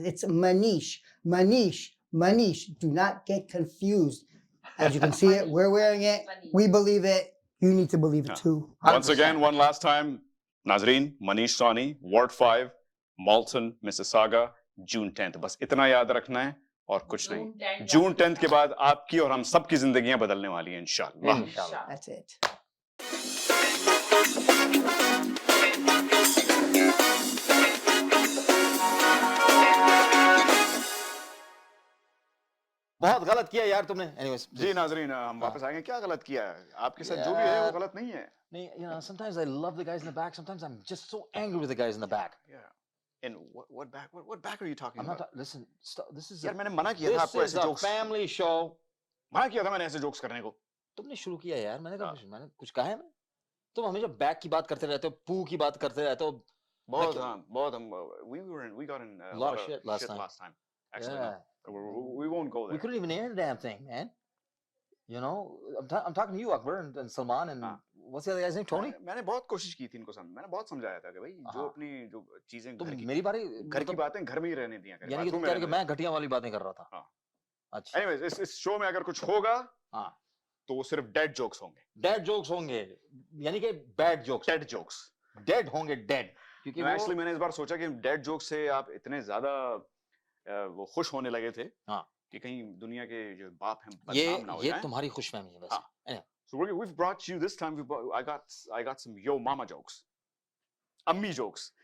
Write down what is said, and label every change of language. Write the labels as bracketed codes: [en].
[en] It's Manish. Manish. Manish. Do not get confused. As you can see it, we're wearing it. We believe it. You need to believe it too. 100%. Once again, one last time, Nazreen, Manish Sawhney, Ward 5, Malton, Mississauga, June 10th. [hi] बस इतना याद रखना है और कुछ नहीं। June 10th के बाद आपकी और हम सबकी जिंदगियां बदलने वाली हैं इंशाल्लाह। [en] That's it. [hi] बहुत गलत किया यार तुमने। Anyways, जी नाजरीन, हम वापस आएंगे। क्या गलत किया है? आपके साथ जो भी है वो गलत नहीं है। [en] नहीं, sometimes I love the guys in the back. Sometimes I'm just so angry with the guys in the back. Yeah. And what back? What back are you talking about? Listen, this is. [hi] यार मैंने मना किया था आपको ऐसे jokes. [en] Family show. [hi] मना किया था मैंने ऐसे जोक्स करने को। तुमने शुरू किया यार, मैंने कुछ कहा है मैं? तुम हमेशा बैक की बात करते रहते हो, पू की बात करते रहते हो। बहुत हम [en] we got in a lot of shit last time. Actually, yeah. We won't go there. We couldn't even air the damn thing, man. You know, I'm talking to you, Akbar and Salman, and what's the other guy's name? Tony? [hi] मैंने बहुत कोशिश की थी इनको समझ, मैंने बहुत समझाया था कि भाई जो अपनी जो चीजें तुम घर की मेरी बारी घर की बातें घर में ही रहने दिया करें, यानी कि तुम कह रहे हो कि मैं घटिया वाली बातें कर रहा था। हाँ। अच्छा। Anyways, इस शो में अगर कुछ होगा हाँ तो वो सिर्फ डेड जोक्स होंगे। डेड जोक्स होंगे यानी कि bad jokes. Dead jokes. Dead होंगे डेड। क्योंकि वो एक्चुअली मैंने इस बार सोचा कि डेड जोक से आप इतने ज्यादा वो खुश होने लगे थे कि कहीं दुनिया के जो बाप हैं बदनाम ना हो जाएं। ये तुम्हारी खुशफहमी है वैसे। [en] So we've brought you this time. I got some yo mama jokes, ammi jokes.